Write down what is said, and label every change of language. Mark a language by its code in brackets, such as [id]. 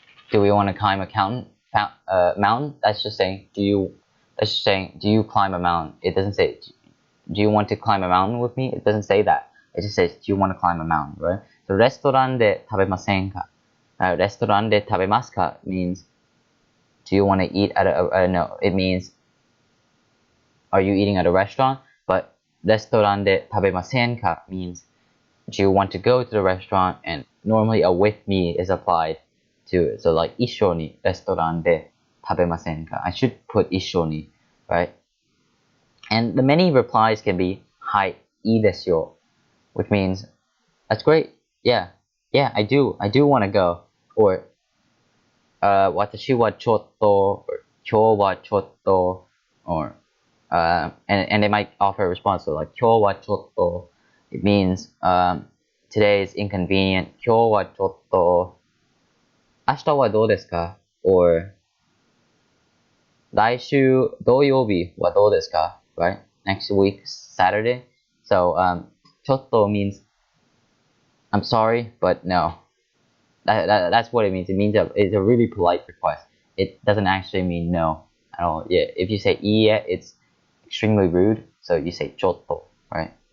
[en] Do we want to climb a mountain? That's just saying do you climb a mountain? It doesn't say do you want to climb a mountain with me? It doesn't say that. It just says do you want to climb a mountain, right? [ja] So レストランで食べませんか? Restaurant de tabemasu [en] means do you want to eat at no, it means are you eating at a restaurant? But [ja] restaurant de tabemasen [en] means do you want to go to the restaurant? And normally a with me is applied to it. So like [ja] 一緒に restaurant de tabemasen ka. [en] I should put 一緒に, right? And the many replies can be [ja] はい、いいですよ, [en] which means that's great. Yeah, I do want to go. Or [ja] 私はちょっと kyo wa chotto, [en] or and they might offer a response to like kyo wa chotto. It means today is inconvenient. [ja] Kyo wa chotto. Ashita wa dou desu ka? Or 来週土曜日はどうですか? [en] Right? Next week, Saturday. So, ちょっと means I'm sorry, but no. That's what it means. It means it's a really polite request. It doesn't actually mean no at all. Yeah, if you say iie, it's extremely rude. So you say ちょっと, right?